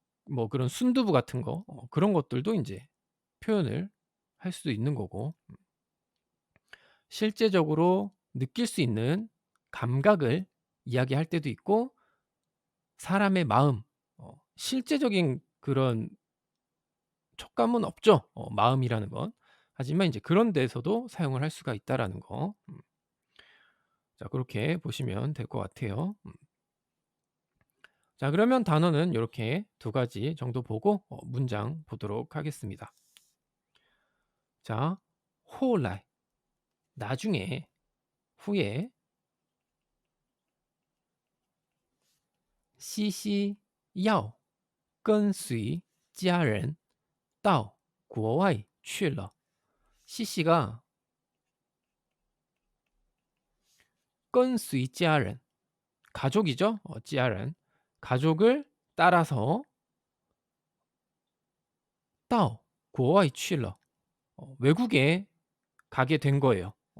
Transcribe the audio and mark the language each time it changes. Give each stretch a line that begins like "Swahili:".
Korean: 뭐 그런 순두부 같은 거 그런 것들도 인제 표현을 할 수도 있는 거고 실제적으로 느낄 수 있는 감각을 이야기할 때도 있고 사람의 마음 실제적인 그런 촉감은 없죠. 마음이라는 건. 하지만 인제 그런 데서도 사용을 할 수가 있다라는 거. 자 그렇게 보시면 될 것 같아요. 자 그러면 단어는 요렇게 두 가지 정도 보고 문장 보도록 하겠습니다. 자 호来 나중에 후에
Chinese: 西西要跟随家人到国外去了。
Korean: 시시가
Chinese: 跟随家人
Korean: 가족이죠. 家人 가족을 따라서
Chinese: 到国外去了
Korean: 외국에 가게 된 거예요.